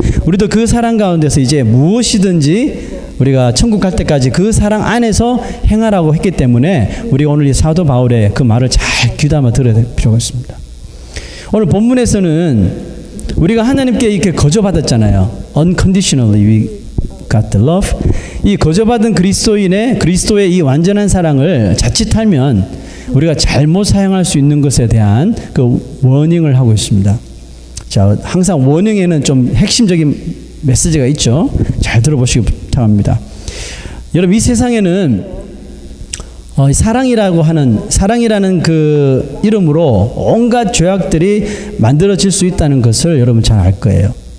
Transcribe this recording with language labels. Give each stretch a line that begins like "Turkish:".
Korean: 우리도 그 사랑 가운데서 이제 무엇이든지 우리가 천국 갈 때까지 그 사랑 안에서 행하라고 했기 때문에 우리가 오늘 이 사도 바울의 그 말을 잘 귀담아 들어야 될 필요가 있습니다. 오늘 본문에서는 우리가 하나님께 이렇게 거저받았잖아요.
English: Unconditionally we got the love.
Korean: 이 거저받은 그리스도의 이 완전한 사랑을 자칫하면 우리가 잘못 사용할 수 있는 것에 대한 워닝을 하고 있습니다. 자, 항상 워닝에는 좀 핵심적인 메시지가 있죠. 잘 들어보시기 부탁합니다. 여러분, 이 세상에는 사랑이라는 그 이름으로 온갖 죄악들이 만들어질 수 있다는 것을 여러분 잘 알 거예요.